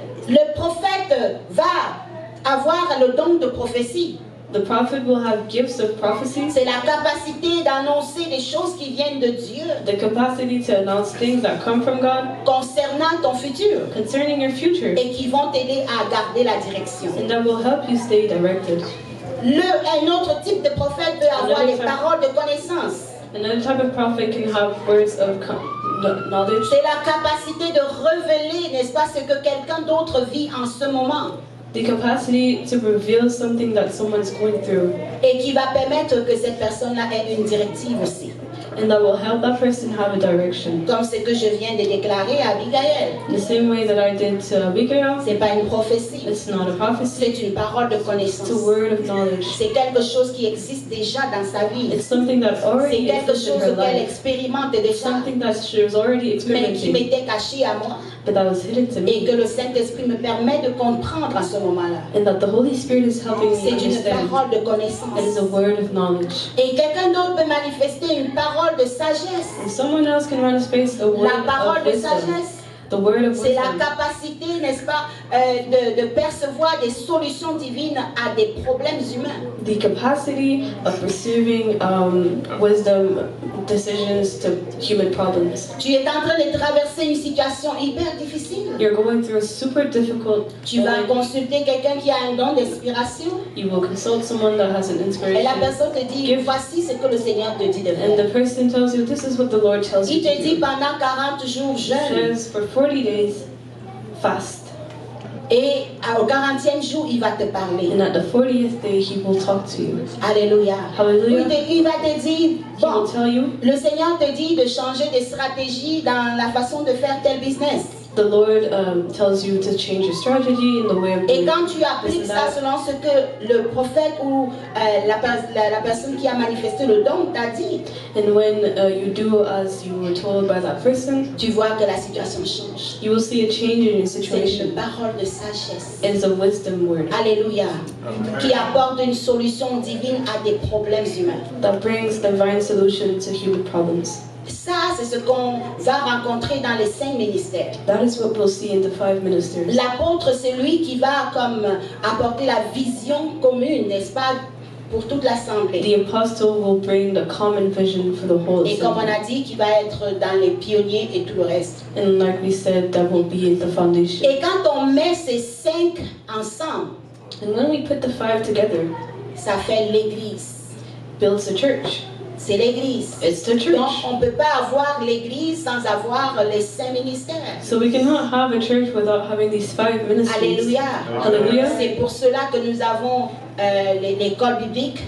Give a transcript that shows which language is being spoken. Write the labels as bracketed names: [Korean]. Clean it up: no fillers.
[French] Le prophète va avoir le don de prophétie. [English] The prophet will have gifts of prophecy, [French] C'est la capacité d'annoncer des choses qui viennent de Dieu [English] the capacity to announce things that come from God [French] concernant ton futur [English] concerning your future, [French] et qui vont t'aider à garder la direction. [English] and that will help you stay directed. [French] Un autre type de prophète peut avoir les paroles de connaissance. [English] Another type of prophet can have words of knowledge. [French] C'est la capacité de révéler, n'est-ce pas, ce que quelqu'un d'autre vit en ce moment [English] The capacity to reveal something that someone's going through, [French] et qui va permettre que cette personne-là ait une directive aussi. [English] and that will help that person have a direction. [French] Comme ce que je viens de déclarer à Abigail. [English] The same way that I did to Abigail, [French] Ce n'est pas une prophétie, [English] it's not a prophecy, [French] c'est une parole de [English] it's [French] connaissance. [English] a word of knowledge. [French] C'est quelque chose qui existe déjà dans sa vie. [English] It's something that [French] C'est [English] already [French] quelque [English] exists in [French] chose [English] her [French] qu'elle [English] life. [French] expérimente [English] It's [French] déjà, [English] something that she was already [French] mais qui [English] experimenting, [French] m'était caché à moi [English] but that was hidden to [French] et [English] me, [French] que le Saint-Esprit me permet de comprendre à ce moment-là. [English] and that the Holy Spirit is helping me [French] C'est une [English] understand. [French] parole de [English] It is [French] connaissance. [English] a word of knowledge. [French] Et quelqu'un d'autre peut manifester une parole de sagesse. [English] And someone else can run a space, a word [French] La parole [English] of [French] de [English] wisdom. [French] sagesse, [English] The word of [French] c'est la [English] wisdom. [French] capacité, n'est-ce pas, de percevoir des solutions divines à des problèmes humains. [English] The capacity of perceiving wisdom decisions to human problems. [French] Tu es en train de traverser une situation hyper difficile. [English] You're going through a super difficult [French] Tu vas [English] moment. [French] consulter quelqu'un qui a un don d'inspiration [English] You will consult someone that has an [French] et la [English] inspiration. [French] personne te dit, voici ce que le Seigneur te dit de [English] And the [French] faire. [English] person tells you, this is what the Lord tells you [French] Il te [English] to [French] dit [English] do. [French] pendant 40 jours [English] It [French] jeûne [English] says for 40 days, fast. [French] et au 40e jour, il va te parler. [English] And at the 40th day, he will talk to you. [French] Alléluia. [English] Hallelujah. [French] Il va te dire, [English] He [French] bon, [English] will tell you, [French] le Seigneur te dit de changer de stratégie dans la façon de faire tel business. [English] the Lord tells you to change your strategy and the way of [French] Et [English] doing [French] quand tu appliques [English] this and [French] ça [English] that. [French] selon ce que le prophète ou la personne qui a manifesté le don t'a dit, [English] And when you do as you were told by that person, [French] tu vois que la situation change. [English] you will see a change in your [French] C'est une [English] situation. [French] parole de sagesse. [English] It's a wisdom word [French] Alléluia. Qui apporte une solution divine à des problèmes humains. [English] that brings divine solution to human problems. [French] Ça, c'est ce qu'on va rencontrer dans les 5 ministères. [English] That is what we'll see in the 5 ministers. [French] L'apôtre, c'est lui qui va comme apporter la vision commune, n'est-ce pas, pour toute l'assemblée. [English] The apostle will bring the common vision for the whole [French] Et comme on [English] assembly. [French] a dit, qui va être dans les pionniers et tout le reste. [English] And like we said, that will be the foundation. [French] Et quand on met ces 5 ensemble, [English] And when we put the 5 together, [French] ça fait l'église. [English] builds a church. [French] C'est l'église. [English] It's the [French] Donc [English] church. [French] on ne peut pas avoir l'église sans avoir les 5 ministères. [English] So we cannot have a church without having these 5 ministries. [French] Alléluia. [English] Hallelujah. [French] C'est pour cela que nous avons l'école biblique,